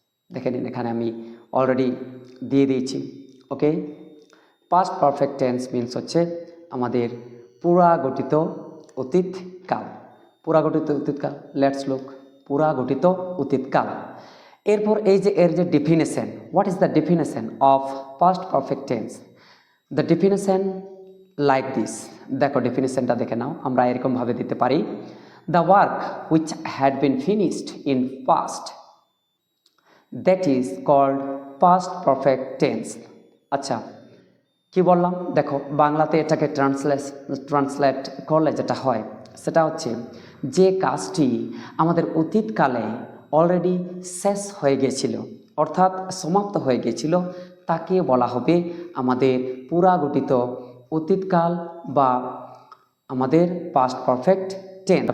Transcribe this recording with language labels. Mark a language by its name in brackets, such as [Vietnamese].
[Bangla] দেখে নিন, এখানে আমি অলরেডি দিয়ে দিয়েছি। ওকে, পাস্ট পারফেক্ট টেন্স মিনস হচ্ছে আমাদের পুরা গঠিত অতীতকাল। পুরা গঠিত অতীতকাল, লেটস লুক পুরা গঠিত অতীতকাল। এরপর এই যে এর যে definition, [English] What is the definition of past perfect tense? The definition like this. [Bangla] দেখো ডেফিনেশনটা দেখে নাও, আমরা এরকমভাবে দিতে পারি [English] the work which had been finished in past, that is called past perfect tense. [Bangla] আচ্ছা, কি বললাম? দেখো বাংলাতে এটাকে ট্রান্সলেট করলে যেটা হয় সেটা হচ্ছে যে কাজটি আমাদের অতীতকালে অলরেডি শেষ হয়ে গিয়েছিল, অর্থাৎ সমাপ্ত হয়ে গিয়েছিল, তাকে বলা হবে আমাদের পুরা গঠিত অতীতকাল বা আমাদের পাস্ট পারফেক্ট টেন্স।